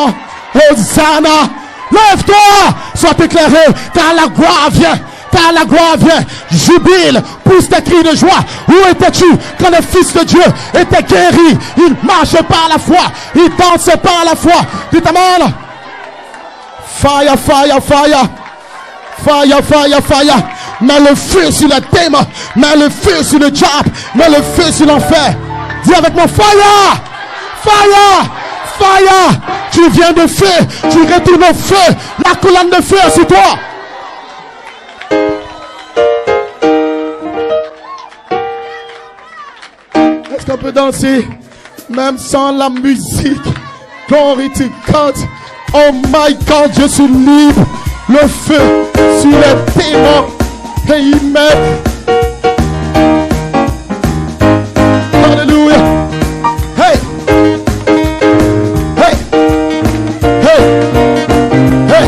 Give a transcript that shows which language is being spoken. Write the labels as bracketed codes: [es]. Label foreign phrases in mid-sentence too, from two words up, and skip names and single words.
[fr] Hosanna. Lève-toi, sois éclairé, car la gloire vient. Car la gloire vient. Jubile, pousse tes cris de joie. Où étais-tu quand le Fils de Dieu était guéri? Il marche par la foi. Il danse par la foi. Dites Amen. [en] Fire, fire, fire. Fire, fire, fire. [fr] Mets le feu sur le démon. Mets le feu sur le diable. Mets le feu sur l'enfer. Dis avec moi, [en] fire. Fire! Fire! [fr] Tu viens de feu, tu retournes au feu, la colonne de feu est sur toi. Est-ce qu'on peut danser même sans la musique? [en] Glory to God. Oh my God, [fr] je suis libre. Le feu sur les démons. Amen. Alléluia. Hey! Hey! Hey!